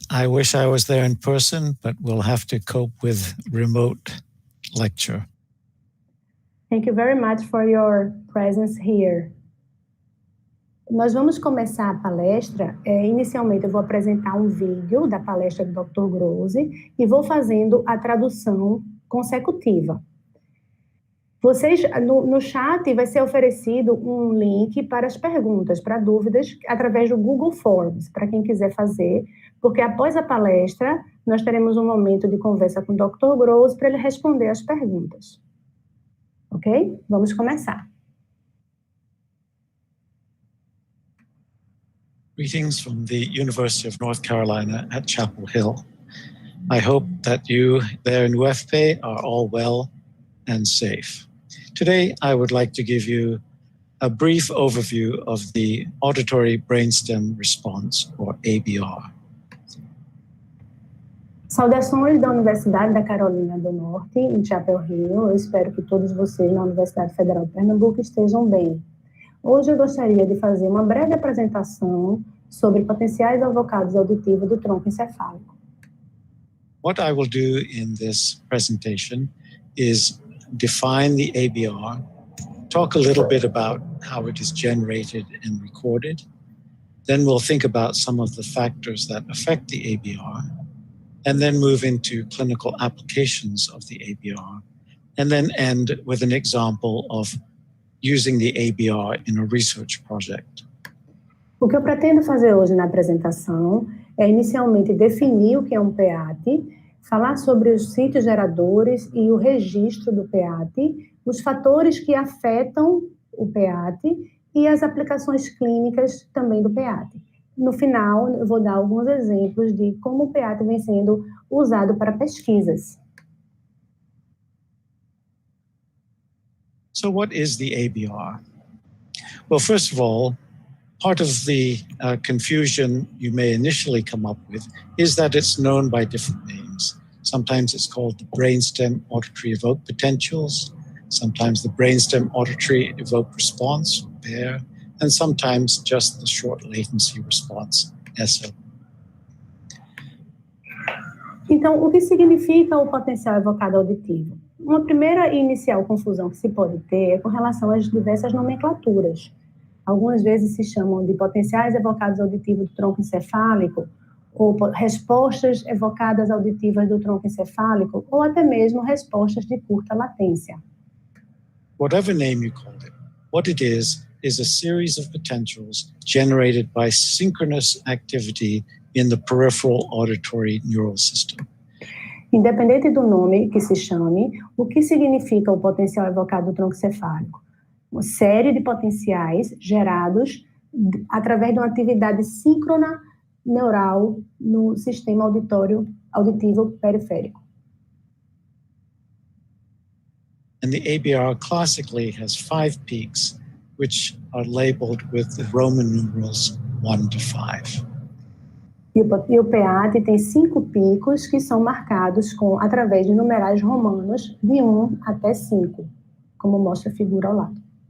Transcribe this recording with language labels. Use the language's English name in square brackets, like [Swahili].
[English] I wish I was there in person, but we'll have to cope with remote lecture. Thank you very much for your presence here. [Portuguese] Nós vamos começar a palestra. Inicialmente, eu vou apresentar um vídeo da palestra do Dr. Grose e vou fazendo a tradução consecutiva. Vocês, no chat, vai ser oferecido um link para as perguntas, para dúvidas, através do Google Forms, para quem quiser fazer, porque após a palestra, nós teremos um momento de conversa com o Dr. Grose para ele responder as perguntas. Ok? Vamos começar. [English] Greetings from the University of North Carolina at Chapel Hill. I hope that you there in UFPE are all well and safe. Today, I would like to give you a brief overview of the auditory brainstem response, or ABR. [Portuguese] Saudações da Universidade da Carolina do Norte, em Chapel Hill. Eu espero que todos vocês na Universidade Federal de Pernambuco estejam bem. Hoje eu gostaria de fazer uma breve apresentação sobre potenciais avocados auditivos do tronco encefálico. [English] What I will do in this presentation is define the ABR, talk a little bit about how it is generated and recorded. Then we'll think about some of the factors that affect the ABR, and then move into clinical applications of the ABR, and then end with an example of using the ABR in a research project. [Portuguese] O que eu pretendo fazer hoje na apresentação é inicialmente definir o que é um PEATE, falar sobre os sítios geradores e o registro do PEATE, os fatores que afetam o PEATE e as aplicações clínicas também do PEATE. No final, eu vou dar alguns exemplos de como o PEATE vem sendo usado para pesquisas. [English] So what is the ABR? Well, first of all, Part of the confusion you may initially come up with is that it's known by different names. Sometimes it's called the brainstem auditory evoked potentials, sometimes the brainstem auditory evoked response, PEAR, and sometimes just the short latency response, SL. [Portuguese] Então, o que significa o potencial evocado auditivo? Uma primeira e inicial confusão que se pode ter é com relação às diversas nomenclaturas. Algumas vezes se chamam de potenciais evocados auditivos do tronco encefálico, ou respostas evocadas auditivas do tronco encefálico, ou até mesmo respostas de curta latência. [English] Whatever name you call it, what it is a series of potentials generated by synchronous activity in the peripheral auditory neural system. [Portuguese] Independente do nome que se chame, o que significa o potencial evocado do tronco encefálico? Uma série de potenciais gerados através de uma atividade síncrona neural no sistema auditivo periférico. [English] And the ABR classically has 5 peaks, which are labeled with the Roman numerals 1 to 5. [Portuguese] E o PEATE tem 5 picos que são marcados através de numerais romanos de 1 até 5, como mostra a figura ao lado.